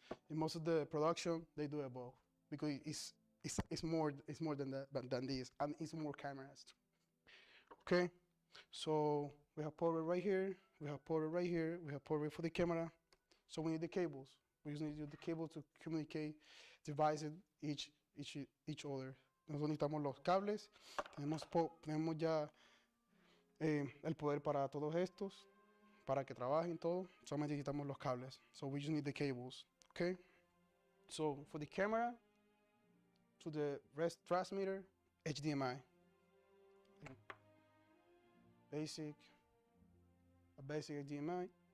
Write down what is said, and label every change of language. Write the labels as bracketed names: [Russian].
[English] In most of the production, they do it both because it's more than that, but than this, and it's more cameras. Okay, so we have port right here, we have port right here, we have port for the camera. So we need the cables. We just need the cable to communicate devices each other. [Spanish] Nosotros necesitamos los cables, tenemos ya el poder para todos estos, para que trabajen todo. Solamente necesitamos los cables. [English] So we just need the cables. Okay. So for the camera, to the rest transmitter, HDMI. Basic HDMI.